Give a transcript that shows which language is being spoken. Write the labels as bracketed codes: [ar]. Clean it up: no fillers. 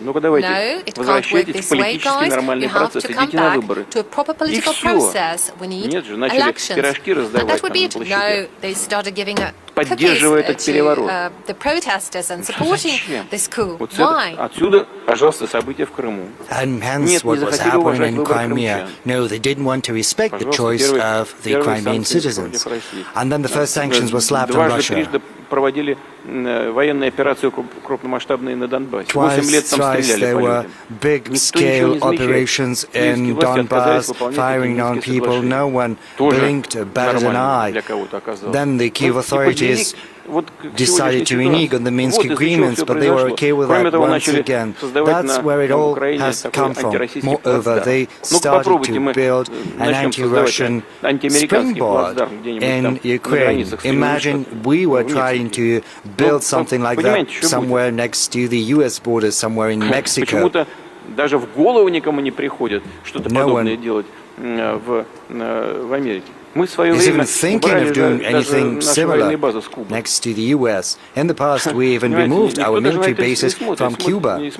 [ru] Ну-ка давайте, возвращайтесь в политический нормальный процесс, идите на выборы. И все. Нет же, начали пирожки раздавать там на площадях, поддерживая этот переворот. Зачем? Вот отсюда, пожалуйста, события в Крыму. [en] And hence what was happening in Crimea. No, they didn't want to respect the choice of the Crimean citizens. And then the first sanctions were slapped on Russia. [ru] Проводили военные операции крупномасштабные на Донбассе. 8 лет там стреляли [en] there [ru] по [en] were [ru] людям. [en] big-scale operations in Donbass, firing on people. No one blinked, batted an eye. Then the Kyiv authorities decided to renege on the Minsk agreements, but they were okay with that once again. That's where it all has come from. Moreover, they started to build an anti-Russian springboard in Ukraine. Imagine we were trying to build something like that somewhere next to the US border, somewhere in Mexico. [ru] Даже в голову никому не приходит что-то подобное делать в Америке. [en] Is even thinking of doing anything similar next to the US. In the past, we even removed our military bases from Cuba.